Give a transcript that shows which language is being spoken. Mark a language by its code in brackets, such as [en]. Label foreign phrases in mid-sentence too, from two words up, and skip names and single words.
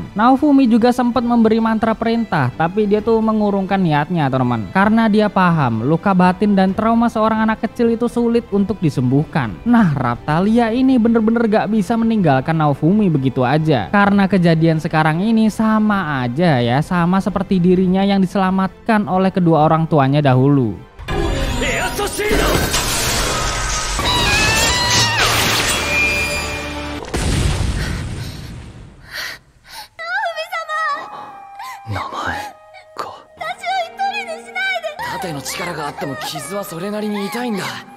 [id] Naofumi juga sempat memberi mantra perintah, tapi dia tuh mengurungkan niatnya teman-teman, karena dia paham luka batin dan trauma seorang anak kecil itu sulit untuk disembuhkan. Nah, Raphtalia ini bener-bener gak bisa meninggalkan Naofumi begitu aja, karena kejadian sekarang ini sama aja ya, sama seperti dirinya yang diselamatkan oleh kedua orang tuanya dahulu. [ja] 盾の力があっても傷はそれなりに痛いんだ。